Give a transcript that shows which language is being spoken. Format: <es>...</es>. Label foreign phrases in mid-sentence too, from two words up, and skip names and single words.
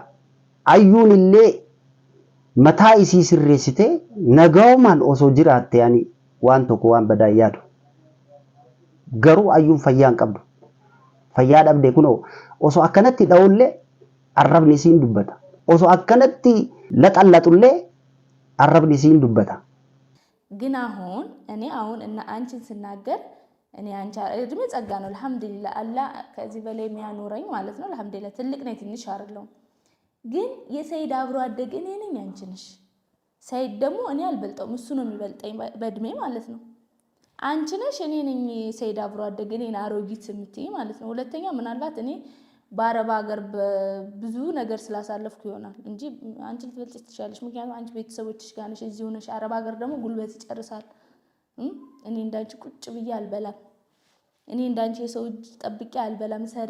<om>Ayyuun illee mataa isii sirreessitee nagaawomaan osoo jiraatte ani waan tokko waan badaa yaadu. Garuu ayyuun fayyaa hin qabdu. Fayyaa dhabde kunoo osoo akkanatti dha'ullee arrabni isiin dubbata. Osoo akkanatti laxallatullee arrabni isiin dubbata.</om> <am>ግን እኔ አሁን እና አንቺን ስናገር እኔ አንቺ እድሜ ጸጋ ነው አልহামዱሊላህ አላህ ከዚህ በላይ የሚያኖረኝ ማለት ነው አልহামዱሊላህ ትልቅ ነኝ ትንሽ አይደለም ግን የሰይድ አብሮ አደግ እኔ ነኝ አንቺ ነሽ ሰይድ ደግሞ እኔ አልበልጠውም እሱ ነው የሚበልጠኝ በእድሜ ማለት ነው አንቺ ነሽ እኔ ነኝ ሰይድ አብሮ አደግ እኔ አሮጊት የምትይ ማለት ነው ሁለተኛ ምናልባት እኔ በአረብ ሀገር ብዙ ነገር ስላሳለፍኩ ይሆናል እንጂ አንቺ ልትበልጪ ትችላለሽ ምክንያቱም አንቺ ቤተሰቦችሽ ጋር ነሽ እዚህ ሆነሽ አረብ ሀገር ደግሞ ጉልበት ይጨርሳል እኔ እንዳንቺ ቁጭ ብዬ አልበላም እኔ እንዳንቺ የሰው እጅ ጠብቄ አልበላም</am>